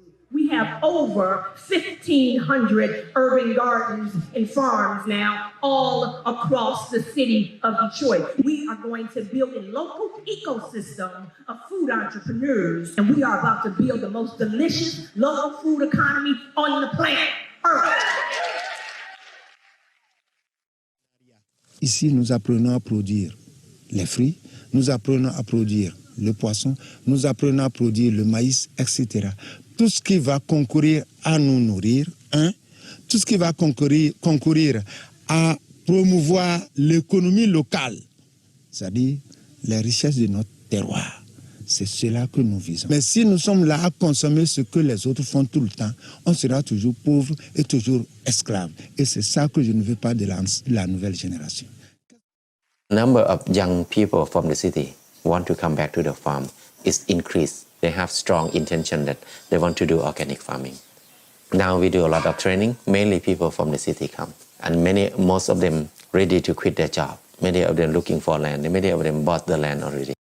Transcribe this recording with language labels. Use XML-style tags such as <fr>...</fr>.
<en>We have over 1,500 urban gardens and farms now, all across the city of Detroit. We are going to build a local ecosystem of food entrepreneurs, and we are about to build the most delicious local food economy on the planet Earth.</en> <fr>Ici, nous apprenons à produire les fruits, nous apprenons à produire le poisson, nous apprenons à produire le maïs, etc. Tout ce qui va concourir à nous nourrir, tout ce qui va concourir à promouvoir l'économie locale, c'est-à-dire les richesses de notre terroir. C'est cela que nous visons. Mais si nous sommes là à consommer ce que les autres font tout le temps, on sera toujours pauvre et toujours esclave. Et c'est ça que je ne veux pas de la nouvelle génération.</fr> <en>Number of young people from the city want to come back to the farm is increased. They have strong intention that they want to do organic farming. Now we do a lot of training, mainly people from the city come. And most of them ready to quit their job. Many of them looking for land, many of them bought the land already.</en>